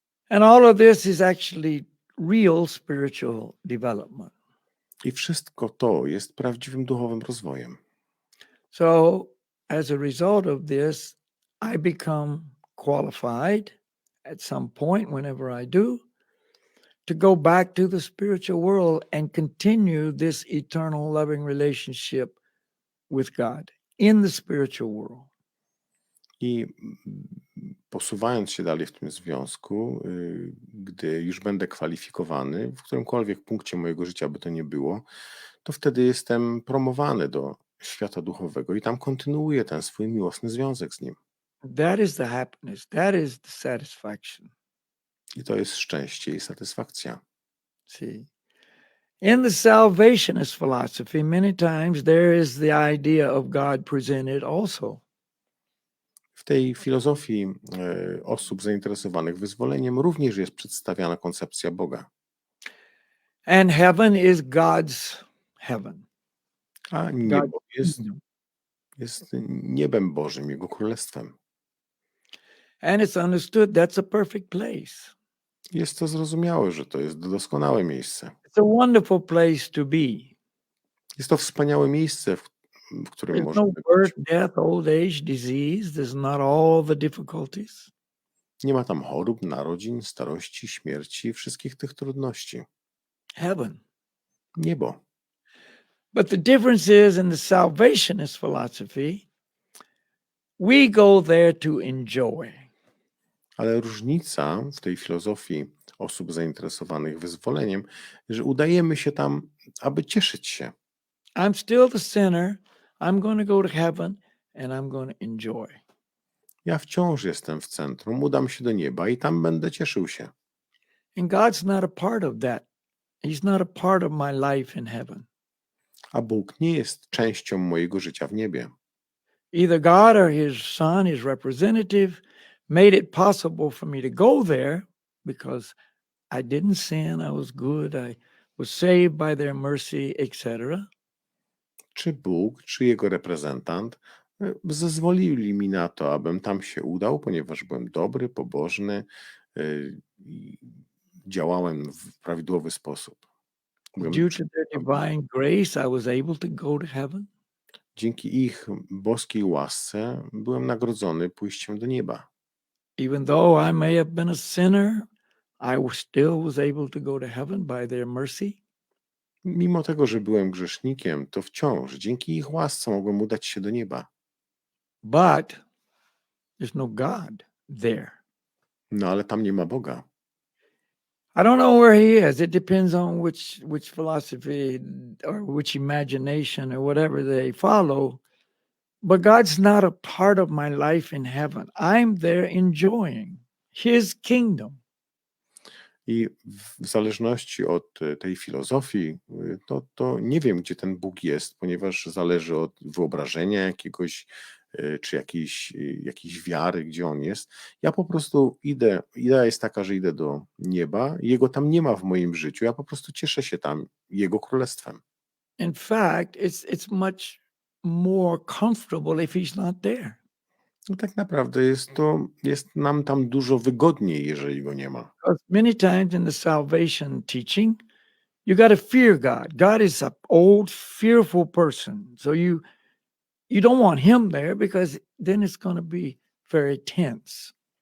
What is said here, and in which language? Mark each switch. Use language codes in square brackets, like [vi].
[en] And all of this is actually real spiritual development. [pl] I wszystko to jest prawdziwym duchowym rozwojem. [en] So, as a result of this, I become qualified at some point, whenever I do, to go back to the spiritual world and continue this eternal loving relationship with God in the spiritual world. [pl] I posuwając się dalej w tym związku, gdy już będę kwalifikowany, w którymkolwiek punkcie mojego życia by to nie było, to wtedy jestem promowany do świata duchowego i tam kontynuuję ten swój miłosny związek z Nim. [en] That is the happiness. That is the satisfaction. [pl] I to jest szczęście i satysfakcja. [en] See, in the salvationist philosophy, many times there is the idea of God presented also. [pl] W tej filozofii osób zainteresowanych wyzwoleniem również jest przedstawiana koncepcja Boga. [en] And heaven is God's heaven. [pl] A [en] God's [pl] niebo [en] kingdom. [pl] jest niebem Bożym, Jego królestwem. [en] And it's understood that's a perfect place. [pl] Jest to zrozumiałe, że to jest doskonałe miejsce. [en] It's a wonderful place to be. [pl] Jest to wspaniałe miejsce, w którym [en] There's [pl] możemy [en] no [pl] być. [en] birth, death, old age, disease. There's not all the difficulties. [pl] Nie ma tam chorób, narodzin, starości, śmierci, wszystkich tych trudności. [en] Heaven. [pl] Niebo. [en] But the difference is in the salvationist philosophy, we go there to enjoy. [pl] Ale różnica w tej filozofii osób zainteresowanych wyzwoleniem, że udajemy się tam, aby cieszyć się. [en] I'm still the sinner. I'm going to go to heaven and I'm going to enjoy. [pl] Ja wciąż jestem w centrum, udam się do nieba i tam będę cieszył się. [en] And God's not a part of that. He's not a part of my life in heaven. [pl] A Bóg nie jest częścią mojego życia w niebie. [en] Either God or his son, his representative, made it possible for me to go there because I didn't sin, I was good, I was saved by their mercy, etc. [pl] Czy Bóg, czy Jego reprezentant zezwolili mi na to, abym tam się udał, ponieważ byłem dobry, pobożny i działałem w prawidłowy sposób. Byłem [en] Due to their divine grace, I was able to go to heaven. [pl] Dzięki ich boskiej łasce byłem nagrodzony pójściem do nieba. [en] Even though I may have been a sinner, still was able to go to heaven by their mercy. [pl] Mimo tego, że byłem grzesznikiem, to wciąż dzięki ich łasce mogłem udać się do nieba. [en] But there's no God there. [pl] No ale tam nie ma Boga. [en] I don't know where he is. It depends on which philosophy or which imagination or whatever they follow. But God's not a part of my life in heaven. I'm there enjoying his kingdom. [pl] I w zależności od tej filozofii, to nie wiem, gdzie ten Bóg jest, ponieważ zależy od wyobrażenia jakiegoś, czy jakiejś wiary, gdzie On jest. Ja po prostu idę, idea jest taka, że idę do nieba, Jego tam nie ma w moim życiu, ja po prostu cieszę się tam Jego królestwem. [en] In fact, it's much more comfortable if he's not there. [pl] No tak naprawdę jest nam tam dużo wygodniej, jeżeli Go nie ma. [en] Because many times in the salvation teaching, you got to fear God. God is an old, fearful person. So you don't want him there because then it's going to be very tense.